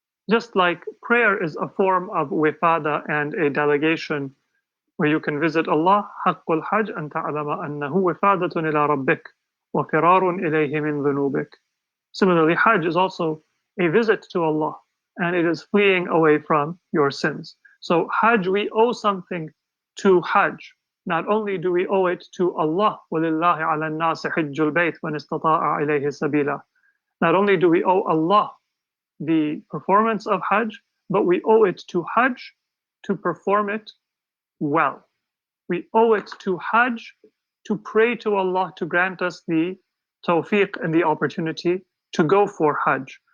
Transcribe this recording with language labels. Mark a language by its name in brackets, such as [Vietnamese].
[English] Just like prayer is a form of wifada and a delegation where you can visit Allah, [Arabic] حق الحج أن تعلم أنه وفادة إلى ربك وفرار إليه من ذنوبك. [English] Similarly, Hajj is also a visit to Allah, and it is fleeing away from your sins. So Hajj, we owe something to Hajj. Not only do we owe it to Allah, [Arabic] وَلِلَّهِ عَلَى النَّاسِ حِجُّ الْبَيْتِ مَنِ اسْتَطَاعَ إِلَيْهِ سَبِيلًا. [English] Not only do we owe Allah the performance of Hajj, but we owe it to Hajj to perform it well. We owe it to Hajj to pray to Allah to grant us the tawfiq and the opportunity to go for Hajj.